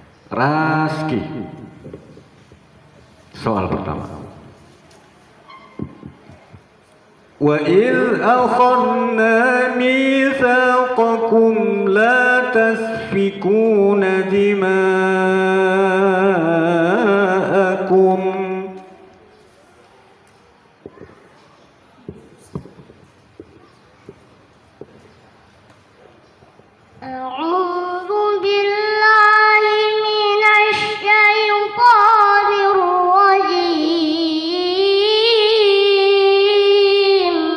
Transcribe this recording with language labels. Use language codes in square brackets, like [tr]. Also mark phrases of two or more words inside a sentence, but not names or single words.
[id] Raski. Soal pertama. [ar] وإذ أخذنا ميثاقكم لا تسفكون دماءكم. أعوذ بالله من الشيطان الرجيم.